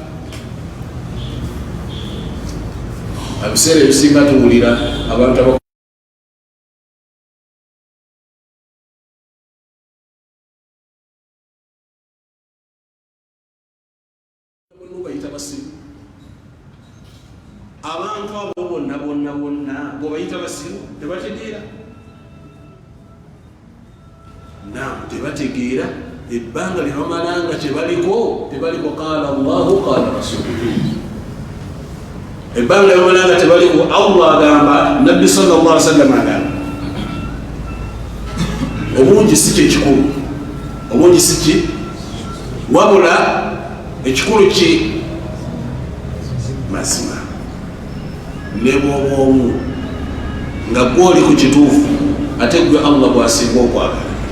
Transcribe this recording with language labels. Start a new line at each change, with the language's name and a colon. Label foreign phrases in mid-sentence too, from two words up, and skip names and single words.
Ganda: Ebiseera ebisinga tuwulira abantu bayita basiru. Abantu abo bonna bwebayita basiru tebategeera. Tebategeera ebbanga lye bamalanga tebaliko
Arabic: قال الله قال رسوله.
Ganda: Ebbanga lye bamalanga tebaliko Allah agamba, Nabbi
Arabic: صلى الله عليه وسلم
Ganda: agamba. Obungi si kyekikulu, obungi si ki wabula ekikulu ki mazima. Ne bw'oba omu nga gw'oli ku kituufu ate gwe Allah bw'asinga okwagala.